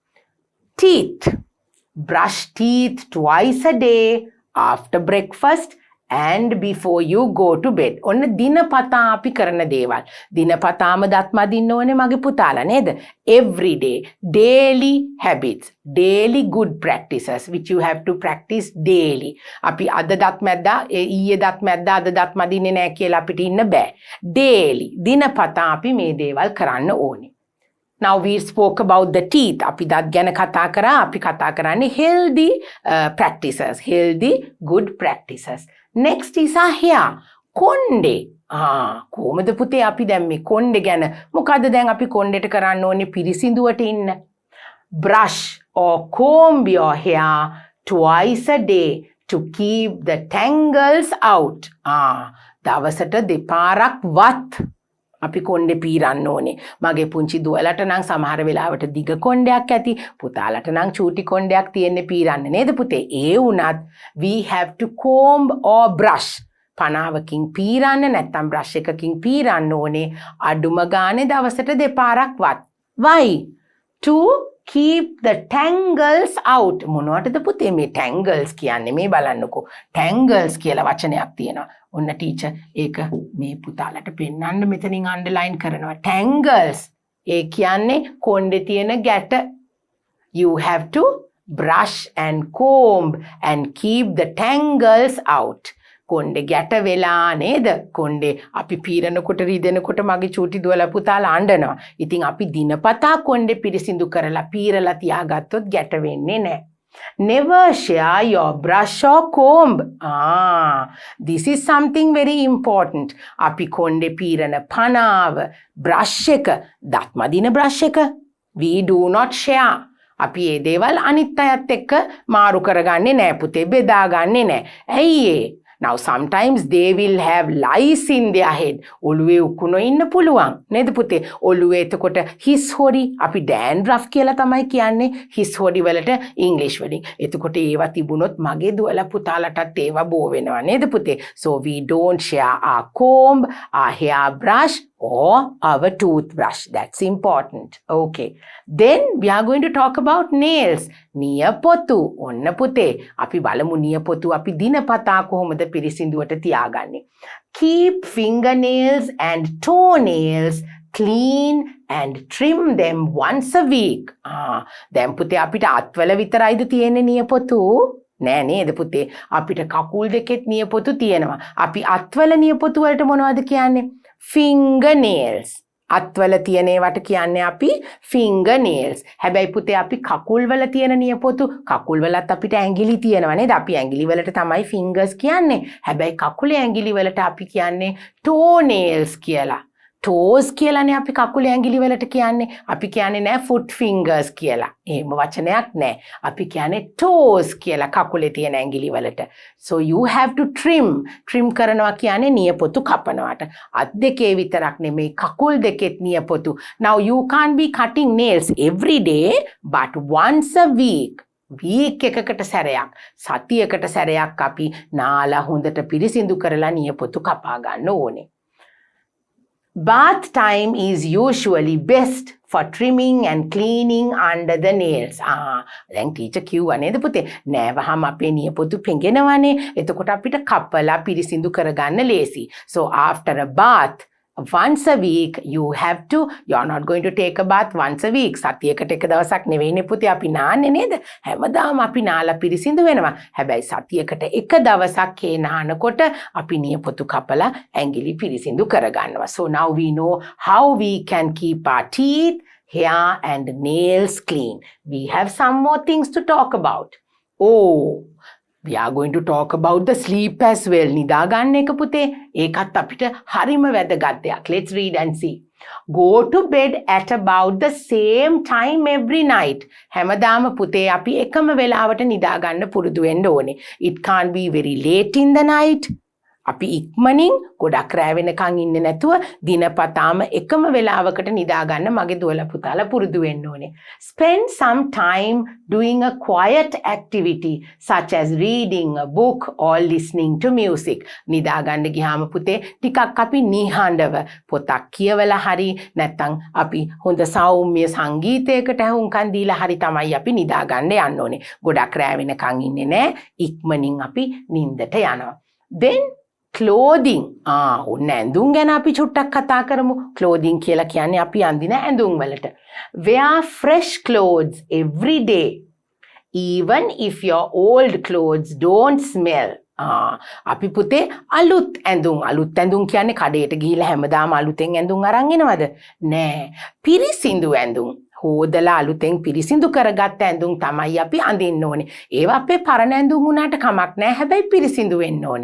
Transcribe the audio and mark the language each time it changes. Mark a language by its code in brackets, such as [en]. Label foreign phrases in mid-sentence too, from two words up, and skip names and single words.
[en] Teeth. Brush teeth twice a day after breakfast and before you go to bed. [si] ඔන්න දිනපතා අපි කරන දේවල්. දිනපතාම දත් මදින්න ඕනේ මගේ පුතාලා නේද? [en] Every day. Daily habits. Daily good practices which you have to practice daily. [si] අපි අද දත් මැද්දා ඊයේ දත් මැද්දා අද දත් මදින්නේ නැහැ කියලා අපිට ඉන්න බෑ. Daily. දිනපතා අපි මේ දේවල් කරන්න ඕනේ. [en] Now we spoke about the teeth. [si] අපි දත් ගැන කතා කරා. අපි කතා කරන්නේ [en] healthy practices. Healthy good practices. Next is our hair. [si] කොණ්ඩේ. කොහොමද පුතේ අපි දැන් මේ කොණ්ඩේ ගැන මොකද්ද දැන් අපි කොණ්ඩේට කරන්න ඕනේ පිරිසිදුවට ඉන්න. [en] Brush or comb your hair twice a day to keep the tangles out. [si] දවසට දෙපාරක් වත් අපි කොණ්ඩේ පීරන්න ඕනේ. මගේ පුංචි දුවලට නම් සමහර වෙලාවට දිග කොණ්ඩයක් ඇති. පුතාලට නම් චූටි කොණ්ඩයක් තියෙන්නේ පීරන්න නේද පුතේ? ඒ වුණත් [en] we have to comb or brush. [si] පනාවකින් පීරන්න නැත්නම් brush එකකින් පීරන්න ඕනේ. අඩුම ගානේ දවසට දෙපාරක් වත්. [en] Why? To keep the tangles out. [si] මොනවටද පුතේ මේ tangles කියන්නේ? මේ බලන්නකෝ. Tangles කියලා වචනයක් තියෙනවා. ඔන්න ටීචර් ඒක මේ පුතාලට පෙන්නන්න මෙතනින් අන්ඩර්ලයින් කරනවා. Tangles. ඒ කියන්නේ කොණ්ඩේ තියෙන ගැට. [en] You have to brush and comb and keep the tangles out. [si] කොණ්ඩේ ගැට වෙලා නේද? කොණ්ඩේ අපි පීරනකොට රිදෙනකොට මගේ චූටි දුවලා පුතාලා අඬනවා. ඉතින් අපි දිනපතා කොණ්ඩේ පිරිසිදු කරලා පීරලා තියාගත්තොත් ගැට වෙන්නේ නැහැ. [en] Never share your brush or comb. This is something very important. [si] අපි කොණ්ඩේ පීරන පනාව, brush එක, දත් මදින brush එක, [en] we do not share. [si] අපි මේ දේවල් අනිත් අයත් එක්ක මාරු කරගන්නේ නැහැ පුතේ, බෙදාගන්නේ නැහැ. ඇයි ඒ? [en] Now sometimes they will have lice in their head. [si] ඔළුවේ උකුණෝ ඉන්න පුළුවන් නේද පුතේ? ඔළුවේ එතකොට හිස් හොරි අපි dandruff කියලා තමයි කියන්නේ හිස් හොරි වලට ඉංග්‍රීසි වලින්. එතකොට ඒවා තිබුණොත් මගේ දුවලා පුතාලටත් ඒවා බෝ වෙනවා නේද පුතේ? [en] So we don't share our comb, our hairbrush or our toothbrush. That's important. Okay. Then we are going to talk about nails. [si] නියපොතු. ඔන්න පුතේ අපි බලමු නියපොතු අපි දිනපතා කොහොමද පිරිසිදුවට තියාගන්නේ. [en] Keep fingernails and toenails clean and trim them once a week. [si] දැන් පුතේ අපිට අත්වල විතරයිද තියෙන්නේ නියපොතු? නෑ නේද පුතේ? අපිට කකුල් දෙකෙත් නියපොතු තියෙනවා. අපි අත්වල නියපොතු වලට මොනවද කියන්නේ? fingernails. අත්වල තියෙන ඒවට කියන්නේ අපි fingernails. හැබැයි පුතේ අපි කකුල් වල තියෙන නියපොතු කකුල් වලත් අපිට ඇඟිලි තියෙනවා නේද? අපි ඇඟිලි වලට තමයි fingers කියන්නේ. හැබැයි කකුලේ ඇඟිලි වලට අපි කියන්නේ toenails කියලා. toes කියලානේ අපි කකුලේ ඇඟිලි වලට කියන්නේ. අපි කියන්නේ නෑ [en] foot fingers [si] කියලා. එහෙම වචනයක් නෑ. අපි කියන්නේ toes කියලා කකුලේ තියෙන ඇඟිලි වලට. [en] So you have to trim. [si] trim කරනවා කියන්නේ නියපොතු කපනවාට. අත් දෙකේ විතරක් නෙමෙයි කකුල් දෙකෙත් නියපොතු. [en] Now you can't be cutting nails every day but once a week. [si] week එකකට සැරයක් සතියකට සැරයක් අපි නාලා හොඳට පිරිසිදු කරලා නියපොතු කපා ගන්න ඕනේ. [en] Bath time is usually best for trimming and cleaning under the nails. [si] දැන් ටීචර් කිව්වා නේද පුතේ? නෑවහම අපේ නියපොතු පෙඟෙනවනේ. එතකොට අපිට කපලා පිරිසිදු කරගන්න ලේසි. [en] So after a bath, once a week you have to, you're not going to take a bath once a week. [si] සතියකට එක දවසක් නෙවෙයිනේ පුතේ අපි නාන්නේ නේද? හැමදාම අපි නාලා පිරිසිදු වෙනවා. හැබැයි සතියකට එක දවසක් ඒ නානකොට අපි නියපොතු කපලා ඇඟිලි පිරිසිදු කරගන්නවා. [en] So now we know how we can keep our teeth, hair and nails clean. We have some more things to talk about. Oh, we are going to talk about the sleep as well. [si] නිදාගන්න එක පුතේ. ඒකත් අපිට හරිම වැදගත් දෙයක්. [en] Let's read and see. Go to bed at about the same time every night. [si] හැමදාම පුතේ අපි එකම වෙලාවට නිදාගන්න පුරුදු වෙන්න ඕනේ. [en] It can't be very late in the night. [si] අපි ඉක්මනින් ගොඩක් රැ වෙනකන් ඉන්නේ නැතුව දිනපතාම එකම වෙලාවකට නිදාගන්න මගේ දුවලා පුතාලා පුරුදු වෙන්න ඕනේ. [en] Spend some time doing a quiet activity such as reading a book or listening to music. [si] නිදාගන්න ගියාම පුතේ ටිකක් අපි නිහඬව පොතක් කියවලා හරි නැත්නම් අපි හොඳ සෞම්‍ය සංගීතයකට ඇහුම්කන් දීලා හරි තමයි අපි නිදාගන්න යන්න ඕනේ. ගොඩක් රැ වෙනකන් ඉන්නේ නැහැ. ඉක්මනින් අපි නිින්දට යනවා. [en] Then clothing. [si] ඔන්න ඇඳුම් ගැන අපි චුට්ටක් කතා කරමු. clothing කියලා කියන්නේ අපි අඳින ඇඳුම් වලට. [en] Wear fresh clothes every day. Even if your old clothes don't smell. [si] අපි පුතේ අලුත් ඇඳුම් කියන්නේ කඩේට ගිහිල්ලා හැමදාම අලුතෙන් ඇඳුම් අරන් එනවද? නෑ. පිරිසිදු ඇඳුම්. හොදලා අලුතෙන් පිරිසිදු කරගත්ත ඇඳුම් තමයි අපි අඳින්න ඕනේ. ඒවා අපේ පරණ ඇඳුම් වුණාට කමක් නැහැ. හැබැයි පිරිසිදු වෙන්න ඕනේ.